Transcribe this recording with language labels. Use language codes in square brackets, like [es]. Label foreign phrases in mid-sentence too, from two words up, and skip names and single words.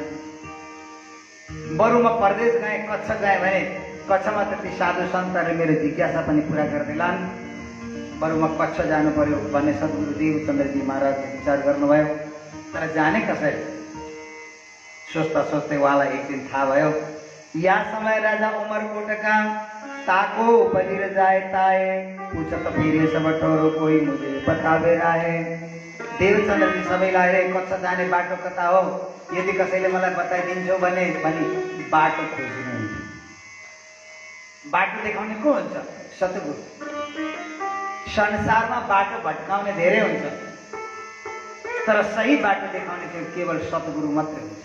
[ne] बरु म परदेश गएँ, कच्छ गएँ भने कच्छमा त ती साधु सन्तहरूले मेरो जिज्ञासा पनि पुरा गर्दैलान्, बरु म कच्छ जानु पर्यो भन्ने सद्गुरु देवचन्द्रजी महाराजले विचार गर्नुभयो। तर जाने कसरी? सोच्दा सोच्दै उहाँलाई एक दिन थाहा भयो, या समय राजा उमरकोटका [hi] ताको बलिर जाए ताए, पूछत फिरे सब ठोरो कोही मुझे बतावे राहे। [ne] देवचन्द्रजी सबैलाई कच्छ जाने बाटो कता हो, यदि कसैले मलाई बताइदिन्छौ भने बाटो खोजिनुहुन्छ। बाटो देखाउने को हुन्छ? सद्गुरु। संसारमा बाटो भट्काउने धेरै हुन्छ, तर सही बाटो देखाउने चाहिँ केवल सद्गुरु मात्रै हुन्छ।